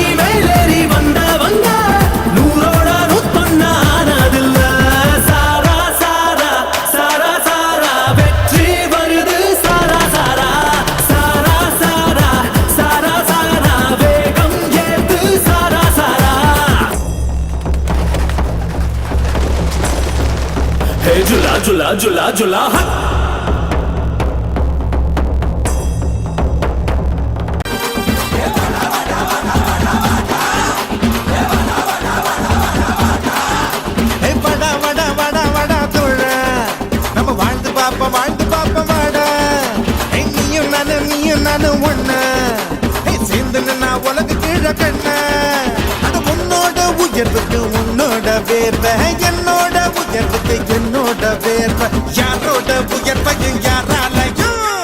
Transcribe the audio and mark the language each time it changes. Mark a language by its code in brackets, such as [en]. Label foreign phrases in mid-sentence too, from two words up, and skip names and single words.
[ta] மேலேறி வந்தவங்க நூறோட நூத்தொன்னா ஆனதில்ல சாரா சாரா சாரா சாரா வெற்றி வருது சாரா சாரா சாரா சாரா சாரா சாரா வேகம் ஏத்து சாரா சாரா [hi] हे झुला झुला झुला झुला हट [ta] ஏ வடா வடா வடா வடா தோழ நம்ம வாழ்ந்து பாப்போம் வாடா ஏ நீயும் நானும் ஒண்ணு ஏ சேர்ந்து நின்னா உலகு கீழ கண்ண அது உன்னோட உயர்வுக்கு உன்னோட வேர்வை என்னோட உயர்வுக்கு என்னோட வேர்வை யாரோட உயர்வையும் யாராலையும்